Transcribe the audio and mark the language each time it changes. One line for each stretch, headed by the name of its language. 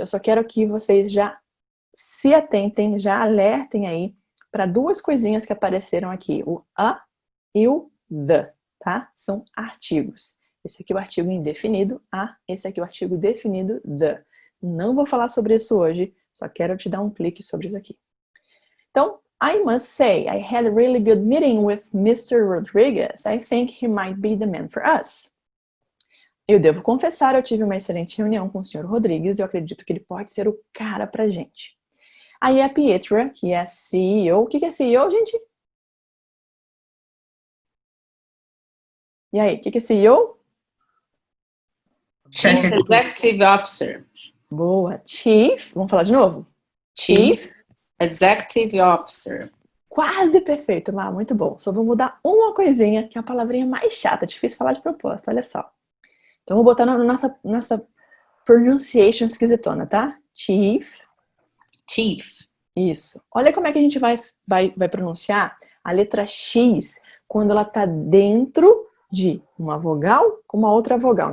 Portuguese: Eu só quero que vocês já se atentem, já alertem aí para duas coisinhas que apareceram aqui. O a e o the, tá? São artigos. Esse aqui é o artigo indefinido, a. Esse aqui é o artigo definido, the. Não vou falar sobre isso hoje, só quero te dar um clique sobre isso aqui.
English: Então, I must say, I had a really good meeting with Mr. Rodriguez. I think he might be the man for us.
Portuguese: Eu devo confessar, eu tive uma excelente reunião com o Sr. Rodrigues e eu acredito que ele pode ser o cara pra gente. Aí a Pietra, que é CEO. O que é CEO, gente? E aí, o que é CEO?
English: Chief Executive Officer.
Portuguese: Boa. Chief, vamos falar de novo?
English: Chief Executive Officer.
Portuguese: Quase perfeito, Má, muito bom. Só vou mudar uma coisinha, que é a palavrinha mais chata, difícil falar de propósito, olha só. Então, vou botar na nossa pronunciation esquisitona, tá? Chief. Isso. Olha como é que a gente vai pronunciar a letra X quando ela tá dentro de uma vogal com uma outra vogal.